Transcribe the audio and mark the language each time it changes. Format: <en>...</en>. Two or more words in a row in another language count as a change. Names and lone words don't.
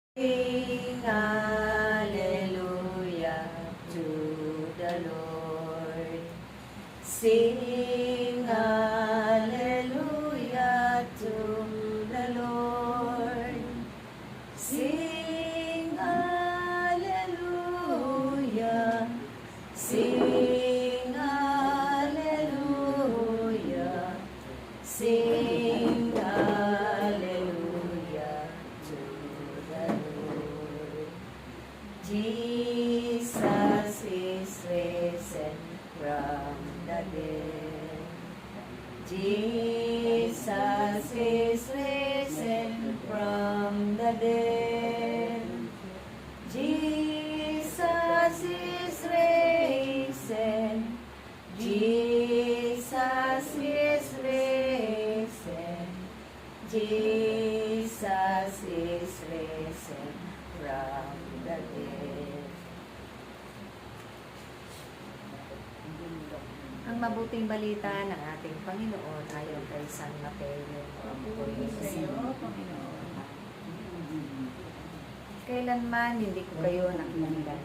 <en>Sing hallelujah to the Lord. Sing hallelujah to the Lord. Sing hallelujah. Sing hallelujah. Sing hallelujah to the Lord. Jesus is risen from the dead. Jesus is risen from the dead. Jesus is risen. Jesus is risen. Jesus is risen from the dead.</en> <tl>Ang mabuting balita ng ating Panginoon ayon kay San Mateo. Puri sa iyo, Panginoon. Kailanman hindi ko kayo nakikilala.</tl>